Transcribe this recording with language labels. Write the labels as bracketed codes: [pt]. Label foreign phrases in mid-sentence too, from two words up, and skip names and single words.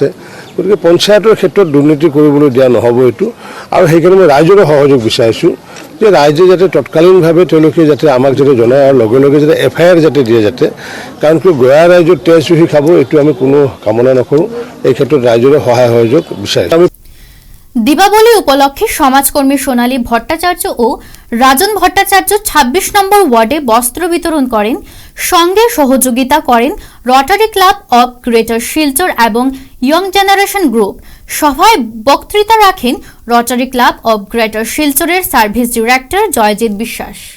[as] গতিকে পঞ্চায়তৰ ক্ষেত্ৰত দুৰ্নীতি কৰিবলৈ দিয়া নহ'ব এইটো। আৰু সেইকাৰণে মই ৰাইজৰে সহযোগ বিচাৰিছোঁ যে ৰাইজে যাতে তৎকালীনভাৱে তেওঁলোকে যাতে আমাক যাতে জনায় আৰু লগে লগে যাতে FIR যাতে দিয়ে যাতে, কাৰণ কি গঞা ৰাইজৰ তেজ চুহি খাব এইটো আমি কোনো কামনা নকৰোঁ। এই ক্ষেত্ৰত ৰাইজৰে সহায় সহযোগ বিচাৰিছোঁ। [bn] দীপাবলি উপলক্ষে সমাজকর্মী সোনালী ভট্টাচার্য ও রাজন ভট্টাচার্য 26 নম্বর ওয়ার্ডে বস্ত্র বিতরণ করেন। সঙ্গে সহযোগিতা করেন রটারি ক্লাব অব গ্রেটার শিলচর এবং ইয়ং জেনারেশন গ্রুপ। সভায় বক্তৃতা রাখেন রটারি ক্লাব অব গ্রেটার শিলচরের [en] service director [bn] জয়জিৎ বিশ্বাস।